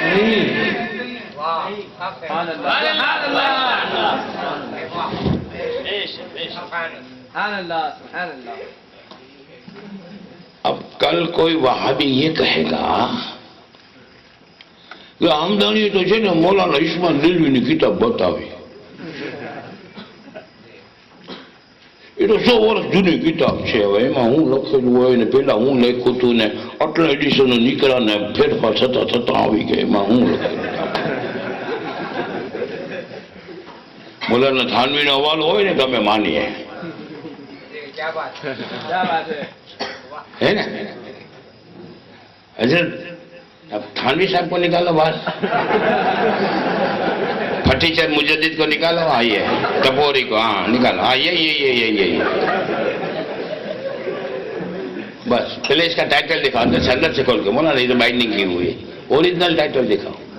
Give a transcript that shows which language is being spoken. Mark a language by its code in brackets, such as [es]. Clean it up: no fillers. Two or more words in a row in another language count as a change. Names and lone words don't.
[ur] اب کل کوئی وہابی یہ کہے گا کہ [gu] આમદાની તો છે ને મૌલાના ઇસ્માઇલ દેલવીની કિતાબ બતાવી. એ તો 100 વર્ષ જૂની કિતાબ છે. હવે એમાં હું લખેલું હોય ને પેલા હું લખ્યું હતું ને આટલા એડિશનો નીકળ્યા ને ફેરફાર થતા થતા આવી ગયા એમાં હું લખેલું. મૌલાના થાનવીનો હવાલો હોય ને તમે માનીએ. [ur] ہے نا حضرت؟ اب تھانوی صاحب کو نکالو باہر، پھٹیچر مجدد کو نکالو، آئیے ٹپوری کو، ہاں نکالو، ہاں یہ بس پہلے اس کا ٹائٹل دکھاؤ، سندر سے کھول کے بولا، نہیں تو بائنڈنگ کی ہوئی اوریجنل ٹائٹل دکھاؤ.